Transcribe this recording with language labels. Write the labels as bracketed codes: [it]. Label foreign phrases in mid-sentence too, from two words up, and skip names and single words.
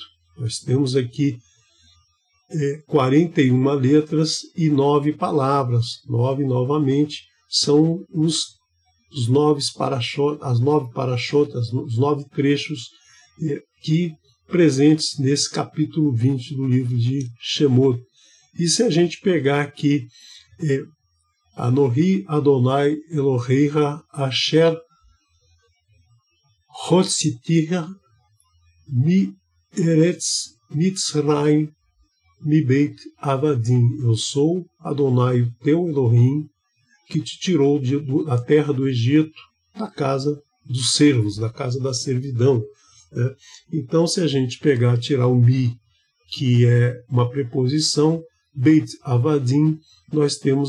[pt] Nós temos aqui 41 letras e 9 palavras. 9 novamente são as 9 parashotas, os 9 trechos que presentes nesse capítulo 20 do livro de Shemot. E se a gente pegar aqui [he] אנכי אדני אלהיך אשר הוצאתיך מארץ מצרים מבית עבדים. [pt] Eu sou Adonai, o teu Elohim, que te tirou da terra do Egito, da casa dos servos, da casa da servidão. Né? Então, se a gente tirar o Mi, que é uma preposição, [he] בית עבדים, [pt] nós temos